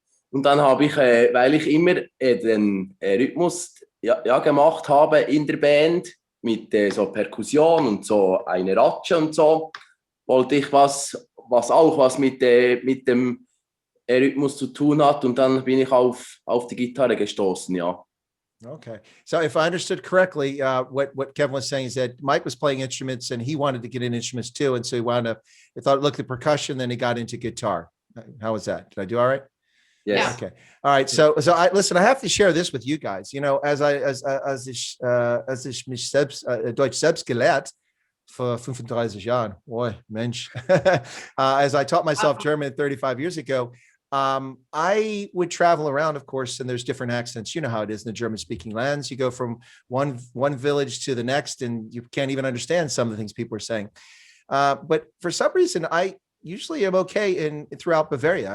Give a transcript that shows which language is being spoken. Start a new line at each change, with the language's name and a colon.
German: Und dann habe ich, weil ich immer den Rhythmus gemacht habe in der Band mit so Perkussion und so eine Ratsche und so, wollte ich was mit dem Rhythmus zu tun hat, und dann bin ich auf die Gitarre gestoßen, ja.
English: Okay. So if I understood correctly, what Kevin was saying is that Mike was playing instruments and he wanted to get in instruments too. And so he thought, look at percussion, then he got into guitar. How was that? Did I do all right? Yes. Okay. All right. So listen, I have to share this with you guys. You know, as
German: ich mich Deutsch selbst gelehrt vor 35 Jahren.
English: Boy, Mensch. As I taught myself German 35 years ago, I would travel around, of course, and there's different accents. You know how it is in the German-speaking lands. You go from one village to the next, and you can't even understand some of the things people are saying. But for some reason, I usually am okay throughout Bavaria.